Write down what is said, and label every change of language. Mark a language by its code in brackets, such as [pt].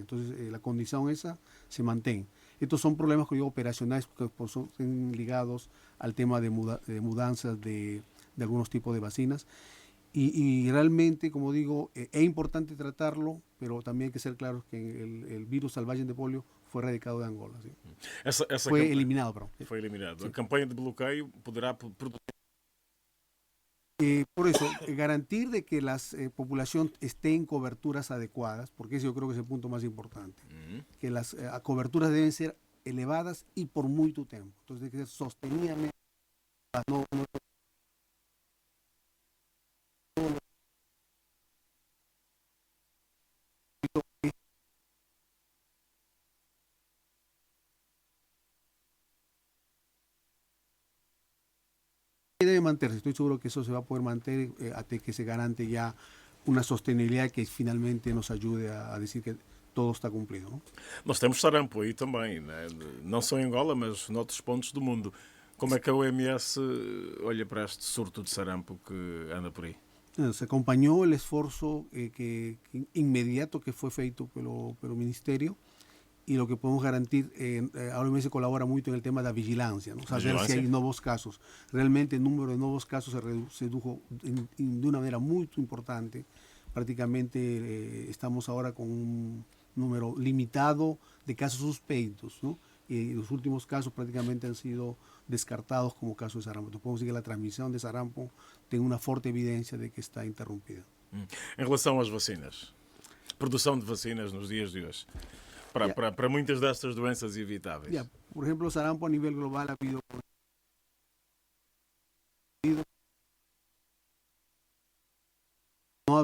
[es] Entonces la condición esa se mantiene. Estos son problemas que digo operacionales porque son ligados al tema de mudanzas de algunos tipos de vacinas. Y realmente, como digo, es importante tratarlo, pero también hay que ser claros que el virus salvaje de polio fue erradicado de Angola. ¿Sí? Fue eliminado, perdón. Fue eliminado. Sí. [pt] A campanha de bloqueio poderá produzir... [es] Por eso, garantir de que la población esté en coberturas adecuadas, porque ese yo creo que es el punto más importante, que las coberturas deben ser elevadas y por mucho tiempo. Entonces, que ser sostenidamente, debe mantenerse. Estoy seguro que eso se va a poder mantener hasta que se garante ya una sostenibilidad que finalmente nos ayude a decir que todo está cumplido, ¿no? [pt] Nós temos sarampo aí também, né? Não só em Angola, mas noutros pontos do mundo. Como é que a OMS olha para este surto de sarampo que anda por aí? [es] Se acompañó el esfuerzo inmediato que [pt] fue feito pelo Ministerio [es] y lo que podemos garantir, a OMS colabora mucho en el tema de la vigilancia, ¿no? Saber si hay nuevos casos. Realmente el número de nuevos casos se redujo de una manera muy importante. Prácticamente estamos ahora con un número limitado de casos suspeitos, ¿no? Y los últimos casos prácticamente han sido descartados como casos de sarampo. Entonces podemos decir que la transmisión de sarampo tiene una fuerte evidencia de que está interrumpida. [pt] Em relação às vacinas, produção de vacinas nos dias de hoje, para muitas destas doenças evitáveis. [es] Por ejemplo, sarampo a nivel global ha habido no ha